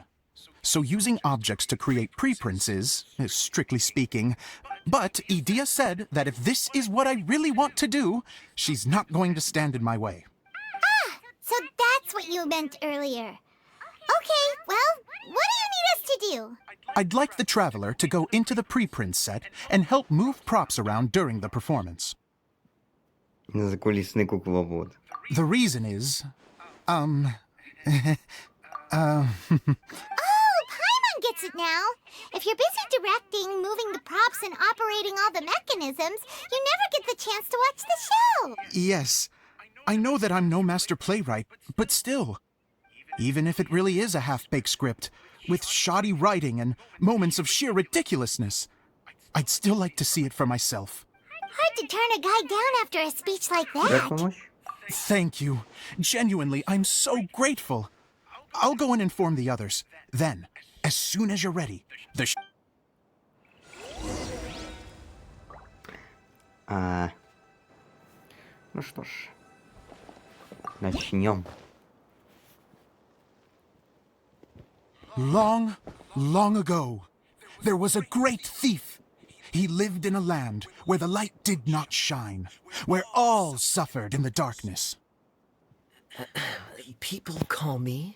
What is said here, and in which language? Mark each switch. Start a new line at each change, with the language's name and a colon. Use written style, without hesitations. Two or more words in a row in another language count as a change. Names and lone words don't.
English: So using objects to create preprints is, strictly speaking, but Edea said that if this is what I really want to do, she's not going to stand in my way. So that's what you meant earlier. Okay, well, what do you need us to do? I'd like the Traveler to go into the preprint set and help move props around during the performance.
Russian: Закулисный кукловод.
English: The reason is, Oh, Paimon gets it now. If you're busy directing, moving the props, and operating all the mechanisms, you never get the chance to watch the show. Yes, I know that I'm no master playwright, but still. Even if it really is a half-baked script, with shoddy writing and moments of sheer ridiculousness, I'd still like to see it for myself. Hard to turn a guy down after a speech like that. Thank you. Genuinely, I'm so grateful. I'll go and inform the others. Then, as soon as you're ready,
Russian: Ну что ж, начнем.
English: Long, long ago, there was a great thief. He lived in a land where the light did not shine, where all suffered in the darkness. People call me?